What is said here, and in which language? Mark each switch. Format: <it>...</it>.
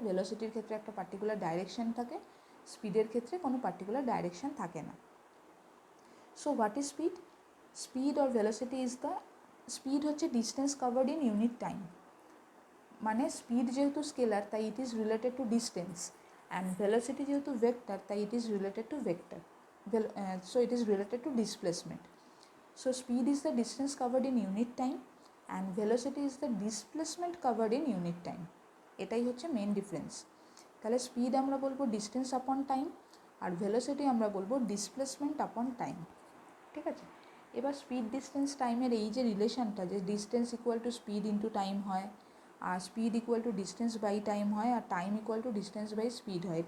<bn>ভেলোসিটির ক্ষেত্রে একটা particular direction থাকে, স্পিডের ক্ষেত্রে কোনো পার্টিকুলার ডাইরেকশন থাকে না।</bn> <en>So what is speed? Speed or velocity is the, speed হচ্ছে distance covered in unit time.</en> <bn>মানে স্পিড যেহেতু স্কেলার তাই</bn> <en>it is related to distance,</en> <bn>and velocity যেহেতু ভেক্টর তাই</bn> <en>It is related to vector. so it is related to displacement. So speed is the distance covered in unit time and velocity is the displacement covered in unit time.</en> <bn>এটাই হচ্ছে main difference. তাহলে speed আমরা বলবো distance আপন time আর velocity আমরা বলবো displacement আপন time. ঠিক আছে, এবার স্পিড ডিস্টেন্স টাইমের এই যে রিলেশনটা, যে distance equal to speed into time হয়, আর speed equal to distance by time হয়, আর time equal to distance by speed হয়।</bn>